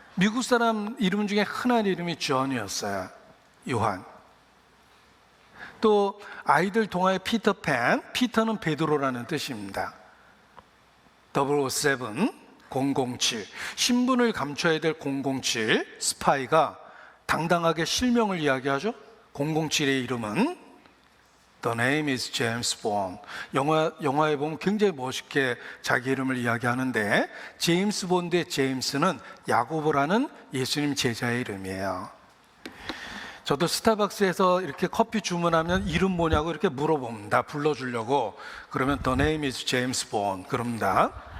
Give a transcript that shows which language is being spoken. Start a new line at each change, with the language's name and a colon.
Korean: 미국 사람 이름 중에 흔한 이름이 존이었어요. 요한. 또 아이들 동화의 피터팬, 피터는 베드로라는 뜻입니다. 007, 007, 신분을 감춰야 될 007 스파이가 당당하게 실명을 이야기하죠. 007의 이름은
English: The name is James Bond.
Korean: 영화에 보면 굉장히 멋있게 자기 이름을 이야기하는데, 제임스 본드의 제임스는 야고보라는 예수님 제자의 이름이에요. 저도 스타벅스에서 이렇게 커피 주문하면 이름 뭐냐고 이렇게 물어봅니다. 불러주려고. 그러면
English: The name is James Bond
Korean: 그럽니다.